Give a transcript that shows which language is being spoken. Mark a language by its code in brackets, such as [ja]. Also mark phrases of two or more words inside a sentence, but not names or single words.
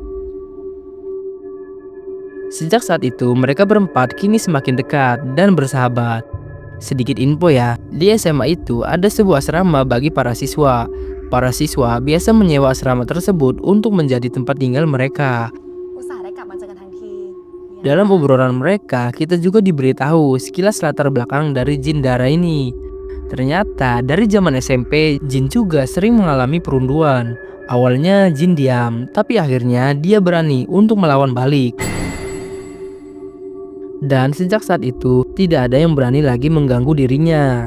[id] Sejak saat itu, mereka berempat kini semakin dekat dan bersahabat. Sedikit info ya, di SMA itu ada sebuah asrama bagi para siswa. Para siswa biasa menyewa asrama tersebut untuk menjadi tempat tinggal mereka. [th] อุตส่าห์ได้กลับมาเจอกันทั้งทีเนี่ย [id] Dalam obrolan mereka, kita juga diberitahu sekilas latar belakang dari Jin Dara ini. Ternyata dari zaman SMP, Jin juga sering mengalami perunduan. Awalnya Jin diam, tapi akhirnya dia berani untuk melawan balik. Dan sejak saat itu, tidak ada yang berani lagi mengganggu dirinya.